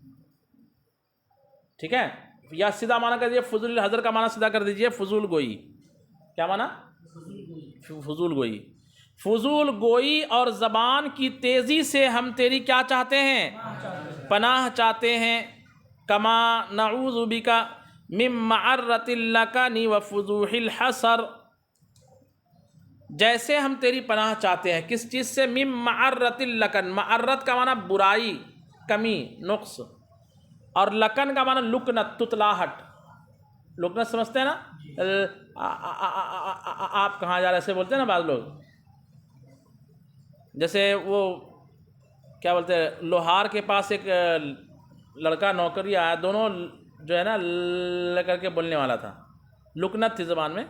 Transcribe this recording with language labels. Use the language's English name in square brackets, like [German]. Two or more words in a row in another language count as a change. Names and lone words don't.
[Urdu] ٹھیک ہے، یا سیدھا معنی کر دیجیے [Arabic] فضول الحذر [Urdu] کا معنی سیدھا کر دیجیے فضول گوئی. کیا معنی؟ فضول گوئی. فضول گوئی اور زبان کی تیزی سے ہم تیری کیا چاہتے ہیں؟ پناہ چاہتے ہیں. [Arabic] کما نعوذ بک من معرۃ اللکن وفضوح الحسر، [Urdu] جیسے ہم تیری پناہ چاہتے ہیں کس چیز سے؟ [Arabic] من معرۃ اللکن. [Urdu] معرت کا معنی برائی، کمی، نقص. اور لکن کا معنی لکنت، تتلاہٹ. لکنت سمجھتے ہیں نا؟ آپ کہاں جا رہے ایسے بولتے ہیں نا بعض لوگ. جیسے وہ کیا بولتے ہیں، لوہار کے پاس ایک لڑکا نوکری آیا، دونوں جو ہے نا لے کر کے بولنے والا تھا، لکنت تھی زبان میں.